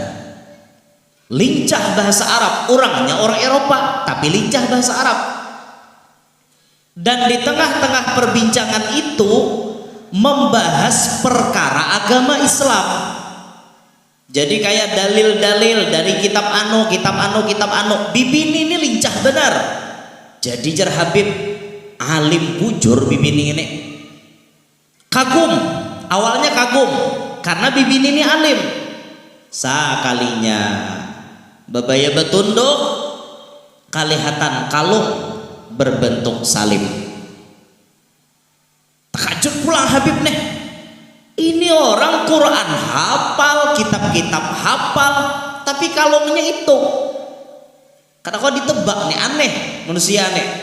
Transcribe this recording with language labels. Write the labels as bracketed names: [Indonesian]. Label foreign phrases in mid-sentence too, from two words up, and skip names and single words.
[Banjar] Lincah bahasa Arab. Orangnya orang Eropa, tapi lincah bahasa Arab. Dan di tengah-tengah perbincangan itu membahas perkara agama Islam. Jadi kayak dalil-dalil dari kitab anu. Bibini ini lincah benar. Jadi jar Habib, alim bujur bibini ini. Kagum, awalnya kagum karena bibini ini alim. Sakalinya babaya betunduk, kalihatan kalung berbentuk salib. Takjub pulang Habib nih. Ini orang Quran hafal, kitab-kitab hafal, tapi kalungnya itu. Karena kok ditebak nih, aneh, manusia aneh.